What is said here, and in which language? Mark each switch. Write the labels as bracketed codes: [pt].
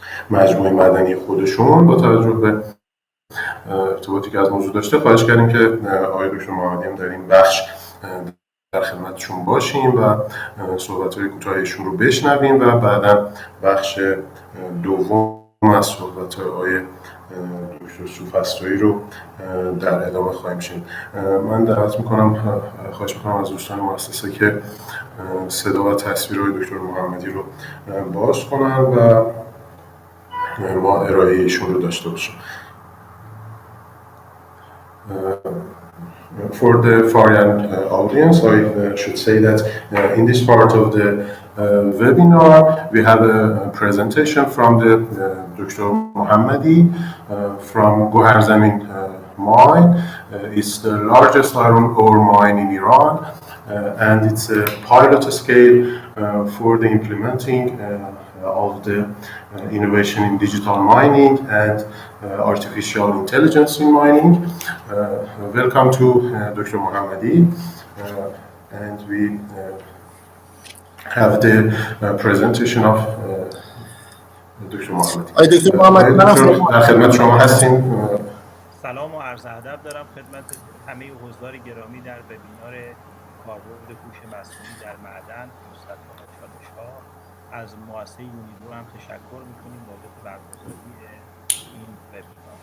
[fa] مجموعه معدنی خودشون، با توجه به ارتباطی که از موضوع داشته خواهش کردیم که آقای دکتر محمدی هم در این بخش در خدمتشون باشیم و صحبت‌های کوتاهشون رو بشنویم و بعداً بخش دوم از صحبت‌های آقای دکتر سوفسطائی رو در ادامه خواهیم شنید. من دعوت می‌کنم، خواهش می‌کنم از دوستان مؤسسه که صدا و تصویر آقای دکتر محمدی رو باز کنن و ما ارائه ایشون رو داشته باشیم. [en] For the foreign audience, I should say that in this part of the webinar, we have a presentation from the Dr. Mohammadi from Goharzamin mine. It's the largest iron ore mine in Iran, and it's a pilot scale for the implementing of the innovation in digital mining and artificial intelligence in mining. Welcome to Dr. Mohammadi, and we have the presentation of Dr. Mohammadi. [fa] دکتر محمدی، من در خدمت شما هستیم. سلام و عرض ادب دارم خدمت همه حضار گرامی در وبینار کاربرد هوش مصنوعی در معدن، فرصت‌ها و چالش‌ها. از مؤسسه یونیدرو هم تشکر می‌کنیم بابت برگزاری این وبینار.